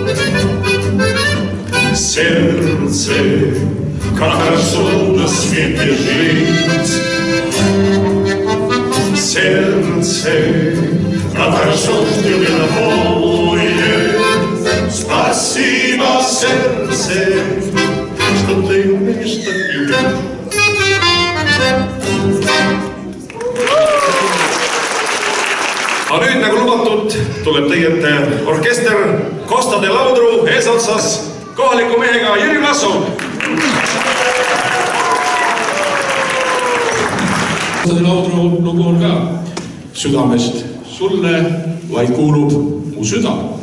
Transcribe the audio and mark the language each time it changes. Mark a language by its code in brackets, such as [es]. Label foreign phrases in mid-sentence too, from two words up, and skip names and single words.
[ru] Сердце, как хорошо на свете жить. Сердце, как хорошо, что тебе такое. Спасибо, сердце, что ты умеешь так любить. [et] Aga nüüd, nagu lubatud, tuleb teie ette orkester Costa de Laudru eesotsas kohaliku mehega Jüri Vlassov. Costa de Laudru lugu on ka südamest sulle, vaid kuulub mu süda.